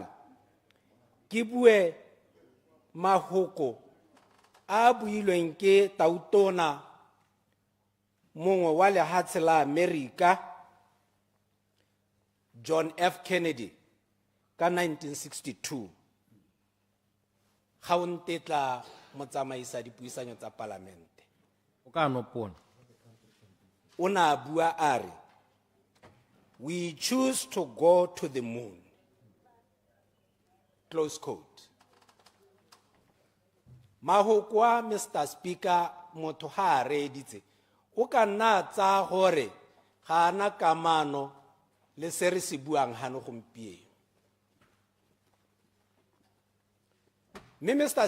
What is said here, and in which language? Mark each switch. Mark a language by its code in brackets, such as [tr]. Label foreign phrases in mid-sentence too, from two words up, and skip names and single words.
[tn] Ke bue mahoko a builweng ke Tautona, mongwe wa lehatshe la America, John F. Kennedy, ka 1962. Ga o ntetla motsamaisa dipuisanyo tsa Palamente. O ka nopona. O na bua a re, [en] we choose to go to the moon. Close quote. [tn] Mahoko a Mr. Speaker motho ha a reeditse, o ka nna tsa gore ga ana kamano le se re se buang hano gompieno. Mme Mr.